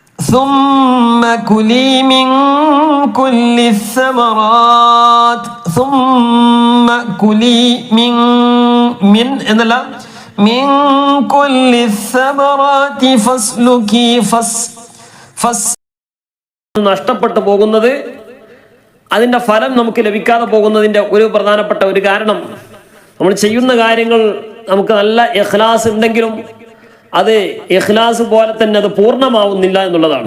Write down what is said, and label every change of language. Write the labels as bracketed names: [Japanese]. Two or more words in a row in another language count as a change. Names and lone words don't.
[Arabic] ثم كلي من كل الثمرات ثم كلي من എന്നല്ല من كل الثمرات فاسلكي [Malayalam] നഷ്ടപ്പെട്ടു പോകുന്നത്, അതിൻ്റെ ഫലം നമുക്ക് ലഭിക്കാതെ പോകുന്നതിൻ്റെ ഒരു പ്രധാനപ്പെട്ട ഒരു കാരണം, നമ്മൾ ചെയ്യുന്ന കാര്യങ്ങൾ നമുക്ക് നല്ല ഇഖ്ലാസ് ഉണ്ടെങ്കിലും അത് ഇഖ്ലാസ് പോലെ തന്നെ അത് പൂർണ്ണമാവുന്നില്ല എന്നുള്ളതാണ്.